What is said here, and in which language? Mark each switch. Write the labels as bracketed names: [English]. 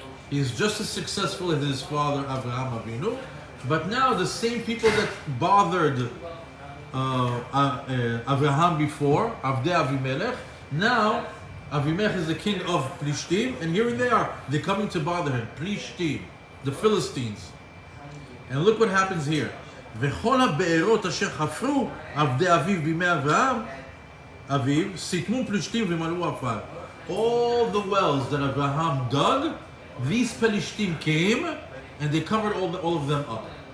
[English] He's just as successful as his father Avraham Avinu, but now the same people that bothered Avraham before, Avdei Avimelech, now Avimelech is the king of Plishtim, and here they are. They're coming to bother him. Plishtim, the Philistines. And look what happens here. [Hebrew] וכל הבארות אשר חפרו עבדי אביו בימי אברהם אביו סיתמו פלישתים ומלאו עפר. [English] All the wells that Abraham dug, these Plishtim came and they covered all of them up.